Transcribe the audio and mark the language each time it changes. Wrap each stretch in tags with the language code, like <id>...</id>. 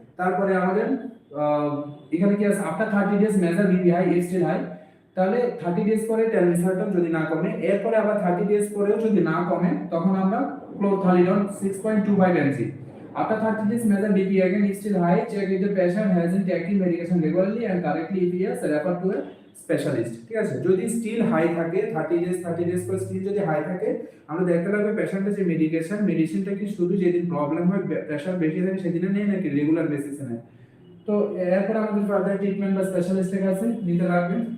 <bn>তারপরে আমাদের এখানে কি আছে?</bn> <en>after 30 days measure BP high, if still high,</en> <bn>তাহলে 30 ডেজ পরে টেলমিসার্টান যদি না কমে, এরপরে আবার 30 ডেজ পরেও যদি না কমে, তখন আমরা ক্লোরথালিডন 6.25 mg।</bn> <en>After 30 days, measure BP again is still high. Check if the patient has been taking medication regularly and correctly. If yes, refer to a specialist.</en> <bn>ঠিক আছে? যদি স্টিল হাই থাকে 30 ডেজ পর স্টিল যদি হাই থাকে, আমরা দেখতে লাগবে পেশেন্টের যে মেডিসিনটা কি শুধু যেদিন প্রবলেম হয় প্রেশার বেশি থাকে সেদিনে নেই নাকি রেগুলার বেসিসে নেয়। তো এরপর আমাদের ফার্দার ট্রিটমেন্ট বা স্পেশালিস্টের কাছে নিতে লাগবে।</bn>